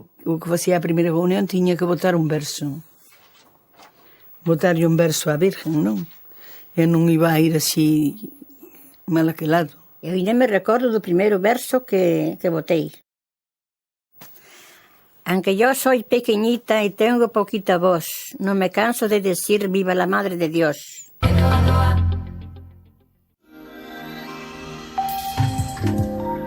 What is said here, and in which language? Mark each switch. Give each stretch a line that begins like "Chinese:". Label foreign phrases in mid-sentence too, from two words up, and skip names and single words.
Galician: O que facía a primeira comunión tiña que botar un verso. Botarlle un verso á Virgen, non? E non iba a ir así mal aquelado. Eu ainda me recordo do primeiro verso que botei.
Spanish: Aunque yo soy pequeñita y tengo poquita voz, no me canso de decir viva la Madre de Dios.